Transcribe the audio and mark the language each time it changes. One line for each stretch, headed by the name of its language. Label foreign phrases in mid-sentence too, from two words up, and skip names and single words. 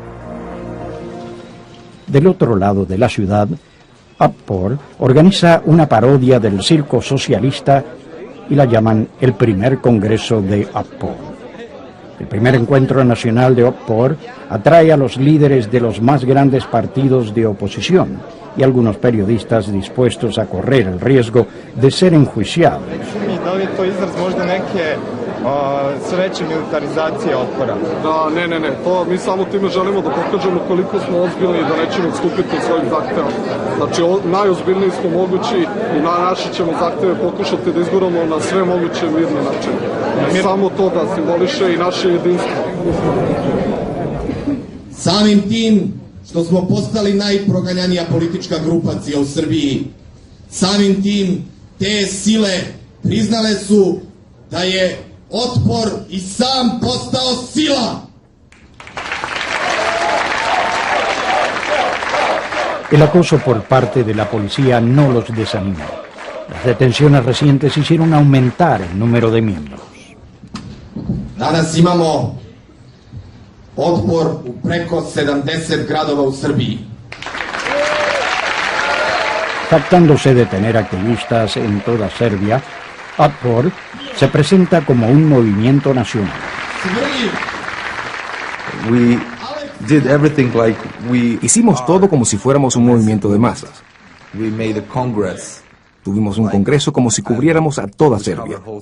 Spanish: Del otro lado de la ciudad, Otpor organiza una parodia del circo socialista y la llaman el primer congreso de Otpor. El primer encuentro nacional de Otpor atrae a los líderes de los más grandes partidos de oposición y algunos periodistas dispuestos a correr el riesgo de ser enjuiciados.
Serbian: Da li je to izraz možda neke sve veće militarizacije Otpora? Da, ne, to mi samo time želimo da pokažemo koliko smo ozbiljni i da nećemo odstupiti od svojih zahteva. Znači, najozbiljniji smo mogući i naše ćemo zahteve pokušati da izguramo na sve moguće mirne načine. Samo to da simboliše i naše jedinstvo. Samim tim što smo postali najproganjanija politička grupacija u Srbiji, samim tim te sile priznale su da je Otpor i sam postao sila.
Spanish: El acoso por parte de la policía no los desanimó. Las detenciones recientes hicieron aumentar el número de miembros.
Serbian: Danas imamo Otpor u preko 70 gradova u Srbiji.
Spanish: Jactándose de tener activistas en toda Serbia, Otpor se presenta como un movimiento nacional. Hicimos todo como si fuéramos un movimiento de masas. Tuvimos un congreso como si cubriéramos a toda Serbia.